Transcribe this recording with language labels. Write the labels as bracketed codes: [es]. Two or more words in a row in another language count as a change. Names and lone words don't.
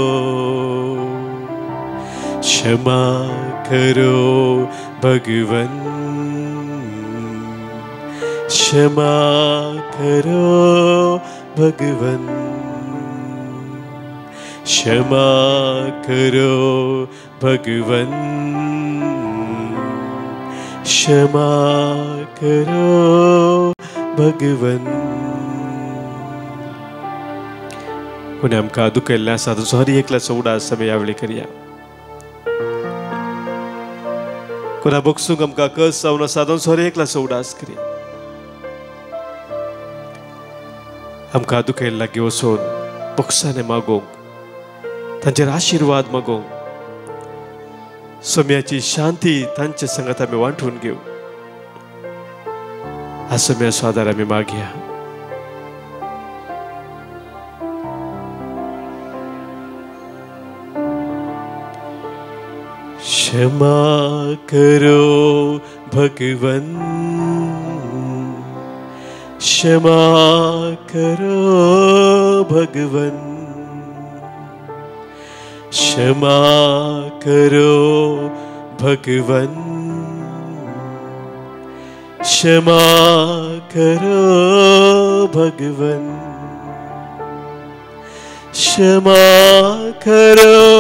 [hi] क्षमा करो भगवन क्षमा करो भगवन क्षमा करो भगवन क्षमा करो भगवन [kok] कोणी आमकां दुखयल्लें आसा तुजो हर एकल्याचो उडास आमी ह्या वेळी करया कोणा बोगसूंक आमकां कस जावन आसा तो हर एकल्याचो उडास करया आमकां दुखयल्ल्या लागीं वचून बोगसाने मागोवंक तांचेर आशिर्वाद मागोवंक सोम्याची शांती तांचे संगत आमी वांटून घेऊ हा सोम्याचो आदार आमी मागया [hi] क्षमा करो भगवन क्षमा करो भगवन क्षमा करो भगवन क्षमा करो भगवन क्षमा करो